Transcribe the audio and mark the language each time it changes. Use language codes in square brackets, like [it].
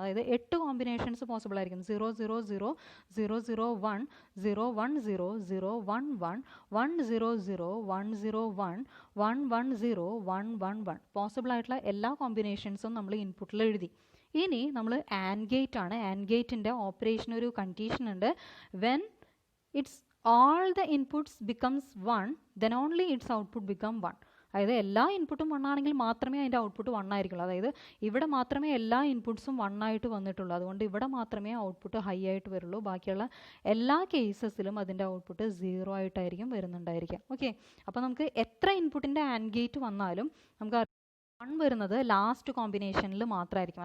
[ml] അതായത് 8 combinations possible ആയിരിക്കും. 0 0 0 0 0 1 0 1 0 0 1 1 1 0 0 1 0 1 1 1 0 1 1 1 possible ആയിട്ടുള്ള എല്ലാ കോമ്പിനേഷൻസും നമ്മൾ ഇൻപുട്ടിൽ എഴുതി. ഇനി നമ്മൾ ആൻഡ് ഗേറ്റ് ആണ്. ആൻഡ് ഗേറ്റിൻ്റെ ഓപ്പറേഷൻ ഒരു കണ്ടീഷൻ ഉണ്ട്. [en] When it's all the inputs becomes 1 then only its output become 1. [ml] അതായത് എല്ലാ ഇൻപുട്ടും 1 ആണെങ്കിൽ മാത്രമേ അതിൻ്റെ ഔട്ട്പുട്ട് 1 ആയിരിക്കുള്ളൂ. അതായത് ഇവിടെ മാത്രമേ എല്ലാ ഇൻപുട്സും 1 ആയിട്ട് വന്നിട്ടുള്ളൂ. അതുകൊണ്ട് ഇവിടെ മാത്രമേ ഔട്ട്പുട്ട് ഹൈ ആയിട്ട് വരുള്ളൂ. ബാക്കിയുള്ള എല്ലാ കേസസിലും അതിൻ്റെ ഔട്ട്പുട്ട് 0 ആയിട്ടായിരിക്കും വരുന്നുണ്ടായിരിക്കുക. ഓക്കെ, അപ്പോൾ നമുക്ക് എത്ര ഇൻപുട്ടിൻ്റെ ആൻഡ് ഗേറ്റ് വന്നാലും നമുക്ക് 1 വരുന്നത് ലാസ്റ്റ് കോമ്പിനേഷനിൽ മാത്രമായിരിക്കും.